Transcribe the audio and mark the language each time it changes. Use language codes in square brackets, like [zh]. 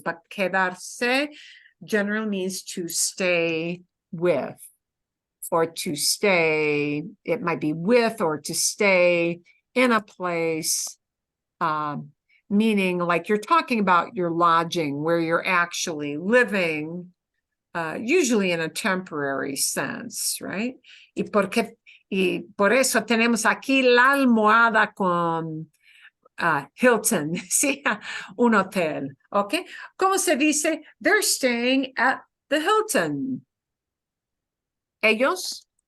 [en] But quedarse generally means to stay with, or to stay, it might be with, or to stay in a place, meaning like you're talking about your lodging, where you're actually living, usually in a temporary sense, right? [es] Y por eso tenemos aquí la almohada con Hilton, ¿sí? Un hotel, ¿ok? ¿Cómo se dice? [en] They're staying at the Hilton. [es] Ellos